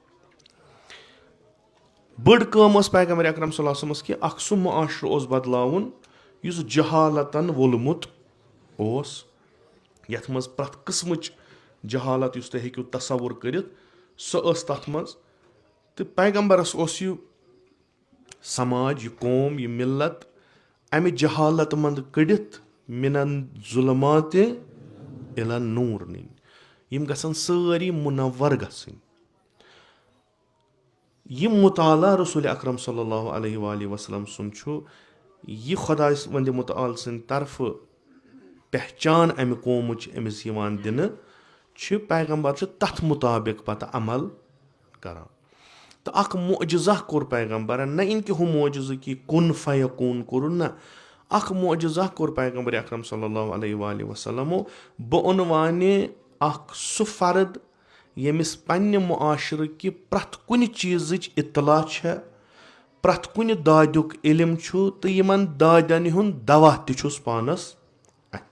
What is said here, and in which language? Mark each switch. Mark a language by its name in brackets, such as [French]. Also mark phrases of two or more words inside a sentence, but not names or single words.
[Kashmiri] بٔڑ کٲم ٲس پیغمبر اکرم [Arabic] صلی اللہ علیہ وسلمس [Kashmiri] کہِ اکھ سُہ معاشرٕ اوس بدلاوُن یُس جہالتن وولمُت اوس, یتھ منٛز پرٛٮ۪تھ قٕسمٕچ جہالت یُس تُہۍ ہیٚکِو تصور کٔرِتھ سۄ ٲس تتھ منٛز. تہٕ پیغمبرس اوس یہِ سماج, یہِ قوم, یہِ ملت امہِ جہالت منٛز کٔڑِتھ مِنن [Arabic] ظُلماتِ اِلى نوٗر [Kashmiri] نِنۍ. یِم گژھن سٲری مُنور گژھٕنۍ. یہِ مُطالعہ رسول اکرم [Arabic] صلی اللہ علیہ وسلم [Kashmiri] سُنٛد چھُ یہِ خۄداے ونٛدِ مُتعال سٕنٛدِ طرفہٕ پہچان امہِ قومٕچ أمِس یِوان دِنہٕ چھِ پیغمبر چھِ تتھ مُطابق پتہٕ عمل کران. تہٕ اکھ معجزہ کوٚر پیغمبرن, نہ اِن کہِ ہُہ معجزٕ کہِ [Arabic] کُن فیکوٗن [Kashmiri] کوٚرُن, نہ اکھ معجزہ کوٚر پیغمبر اکرم [Arabic] صلی اللہ علیہ وسلمو [Kashmiri] بعنوانِ اکھ سُہ فرد ییٚمِس پننہِ معاشرٕکہِ پرٛٮ۪تھ کُنہِ چیٖزٕچ اطلاع چھےٚ, پرٛٮ۪تھ کُنہِ دادیُک علم چھُ تہٕ یِمن دادٮ۪ن ہُنٛد دوا تہِ چھُس پانس اتھِ.